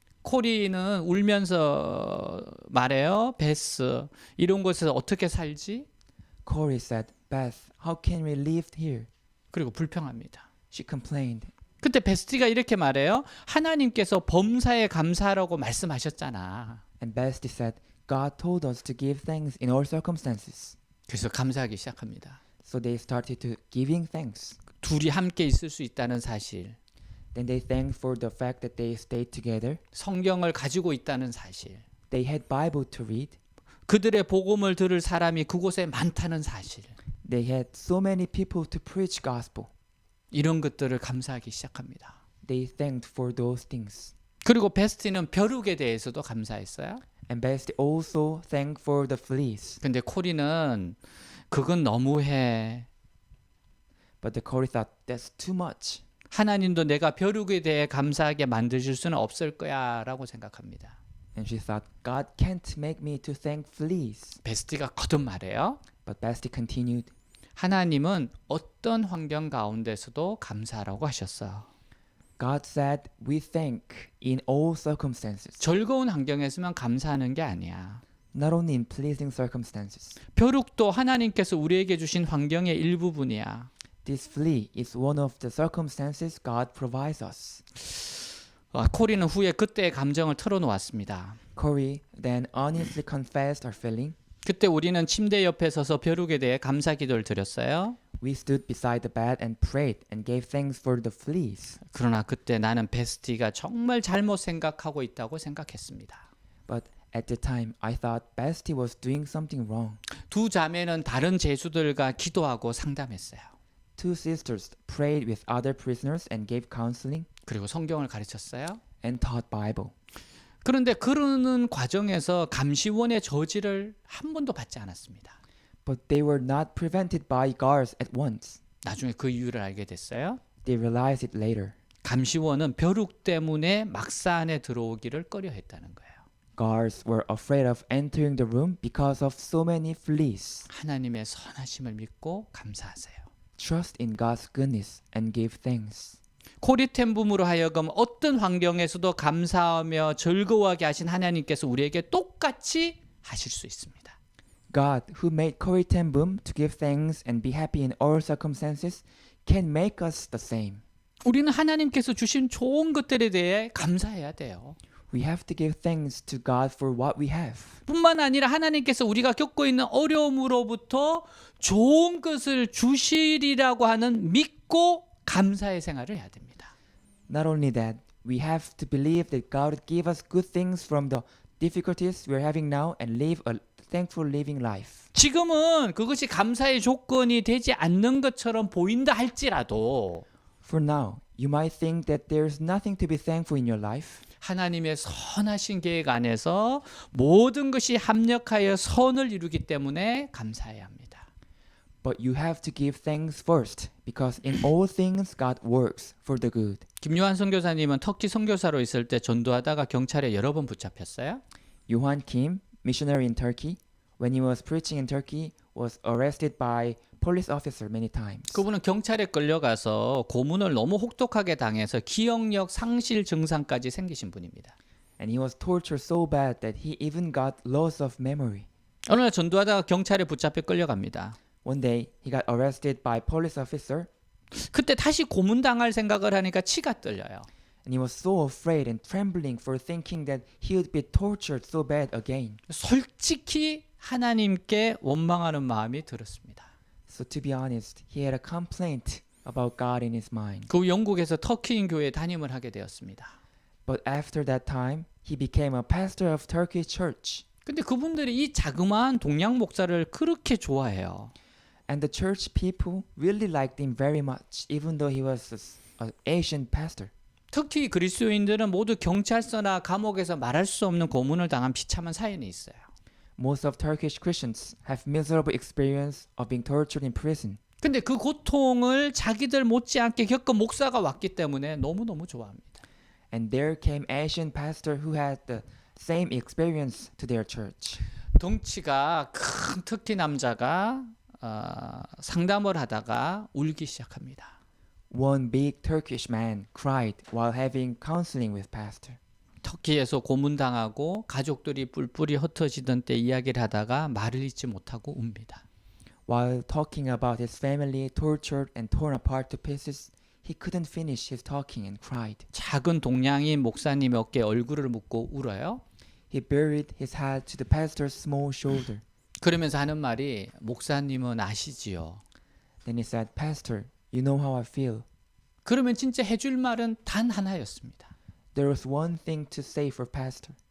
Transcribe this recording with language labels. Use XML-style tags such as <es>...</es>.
<ko>코리는 울면서 말해요. 베스, 이런 곳에서 어떻게 살지?</ko> <en>Corrie said, Beth, how can we live here?</en> <ko>그리고 불평합니다.</ko> <en>She complained.</en> <ko>그때 베스티가 이렇게 말해요. 하나님께서 범사에 감사하라고 말씀하셨잖아.</ko> <en>And Beth said, God told us to give thanks in all circumstances.</en> <ko>그래서 감사하기 시작합니다.</ko> <en>So they started to giving thanks.</en> <ko>둘이 함께 있을 수 있다는 사실,</ko> <en>Then they thanked for the fact that they stayed together.</en> <ko>성경을 가지고 있다는 사실,</ko> <en>They had Bible to read.</en> <ko>그들의 복음을 들을 사람이 그곳에 많다는 사실,</ko> <en>They had so many people to preach gospel.</en> <ko>이런 것들을 감사하기 시작합니다.</ko> <en>They thanked for those things.</en> <ko>그리고 베스티는 벼룩에 대해서도 감사했어요.</ko> <en>And Beth also thanked for the fleas.</en> <ko>근데 코리는 그건 너무해.</ko> <en>But the Corrie thought, that's too much.</en> <ko>하나님도 내가 벼룩에 대해 감사하게 만드실 수는 없을 거야 라고 생각합니다.</ko> <en>And she thought, God can't make me to thank fleas.</en> <ko>베스티가 거듭 말해요.</ko> <en>But Beth continued,</en> <ko>하나님은 어떤 환경 가운데서도 감사하라고 하셨어.</ko> <en>God said, we thank in all circumstances.</en> <ko>즐거운 환경에서만 감사하는 게 아니야.</ko> <en>Not only in pleasing circumstances.</en> <ko>벼룩도 하나님께서 우리에게 주신 환경의 일부분이야.</ko> <en>This flea is one of the circumstances God provides us.</en> <ko>코리는 후에 그때의 감정을 털어놓았습니다.</ko> <en>Corrie then honestly confessed her feeling.</en> <ko>그때 우리는 침대 옆에 서서 벼룩에 대해 감사 기도를 드렸어요.</ko> <en>We stood beside the bed and prayed and gave thanks for the fleas.</en> <ko>그러나 그때 나는 베스티가 정말 잘못 생각하고 있다고 생각했습니다.</ko> <en>But at the time, I thought Betsy was doing something wrong.</en> <ko>두 자매는 다른 죄수들과 기도하고 상담했어요.</ko> <en>Two sisters prayed with other prisoners and gave counseling</en> <ko>그리고 성경을 가르쳤어요.</ko> <en>and taught Bible.</en> <ko>그런데 그러는 과정에서 감시원의 저지를 한 번도 받지 않았습니다.</ko> <en>But they were not prevented by guards at once.</en> <ko>나중에 그 이유를 알게 됐어요.</ko> <en>They realized it later.</en> <ko>감시원은 벼룩 때문에 막사 안에 들어오기를 꺼려했다는 거예요.</ko> <en>Guards were afraid of entering the room because of so many fleas.</en> <ko>하나님의 선하심을 믿고 감사하세요.</ko> <en>Trust in God's goodness and give thanks.</en> <ko>코리텐붐으로 하여금 어떤 환경에서도 감사하며 즐거워하게 하신 하나님께서 우리에게 똑같이 하실 수 있습니다.</ko> <en>God, who made Corrie ten Boom to give thanks and be happy in all circumstances, can make us the same.</en> <ko>우리는 하나님께서 주신 좋은 것들에 대해 감사해야 돼요.</ko> <en>We have to give thanks to God for what we have.</en> <ko>뿐만 아니라 하나님께서 우리가 겪고 있는 어려움으로부터 좋은 것을 주시리라고 하는 믿고 감사의 생활을 해야 됩니다.</ko> <en>Not only that, we have to believe that God will give us good things from the difficulties we're having now and live a thankful living life.</en> <ko>지금은 그것이 감사의 조건이 되지 않는 것처럼 보인다 할지라도</ko> <en>For now, you might think that there's nothing to be thankful in your life.</en> <ko>하나님의 선하신 계획 안에서 모든 것이 합력하여 선을 이루기 때문에 감사해야 합니다.</ko> <en>But you have to give thanks first, because in all things God works for the good.</en> <ko>김요한 선교사님은 터키 선교사로 있을 때 전도하다가 경찰에 여러 번 붙잡혔어요.</ko> <en>Johan Kim, missionary in Turkey, when he was preaching in Turkey, was arrested by police officer many times.</en> <ko>그분은 경찰에 끌려가서 고문을 너무 혹독하게 당해서 기억력 상실 증상까지 생기신 분입니다.</ko> <en>And he was tortured so bad that he even got loss of memory.</en> <ko>어느 날 전도하다가 경찰에 붙잡혀 끌려갑니다.</ko> <en>One day, he got arrested by police officer,</en> <ko>그때 다시 고문당할 생각을 하니까 치가 떨려요.</ko> <en>and he was so afraid and trembling for thinking that he would be tortured so bad again.</en> <ko>솔직히 하나님께 원망하는 마음이 들었습니다.</ko> <en>So to be honest, he had a complaint about God in his mind.</en> <ko>그 후 영국에서 터키인 교회에 담임을 하게 되었습니다.</ko> <en>But after that time, he became a pastor of Turkish church.</en> <ko>근데 그분들이 이 자그마한 동양 목사를 그렇게 좋아해요.</ko> <en>And the church people really liked him very much, even though he was an Asian pastor.</en> <ko>특히 그리스도인들은 모두 경찰서나 감옥에서 말할 수 없는 고문을 당한 비참한 사연이 있어요.</ko> <en>Most of Turkish Christians have miserable experience of being tortured in prison.</en> <ko>근데 그 고통을 자기들 못지않게 겪은 목사가 왔기 때문에 너무너무 좋아합니다.</ko> <en>And there came Asian pastor who had the same experience to their church.</en> <ko>덩치가 큰 터키 남자가 상담을 하다가 울기 시작합니다.</ko> <en>One big Turkish man cried while having counseling with pastor.</en> <ko>터키에서 고문당하고 가족들이 뿔뿔이 흩어지던 때 이야기를 하다가 말을 잇지 못하고 웁니다.</ko> <en>While talking about his family tortured and torn apart to pieces, he couldn't finish his talking and cried.</en> <ko>작은 동양인 목사님 어깨에 얼굴을 묻고 울어요.</ko> <en>He buried his head to the pastor's small shoulder.</en> <ko>그러면서 하는 말이 목사님은 아시지요.</ko> <en>Then he said, Pastor, you know how I feel.</en> <ko>그러면 진짜 해줄 말은 단 하나였습니다.</ko> <en>There was one thing to say for pastor.</en>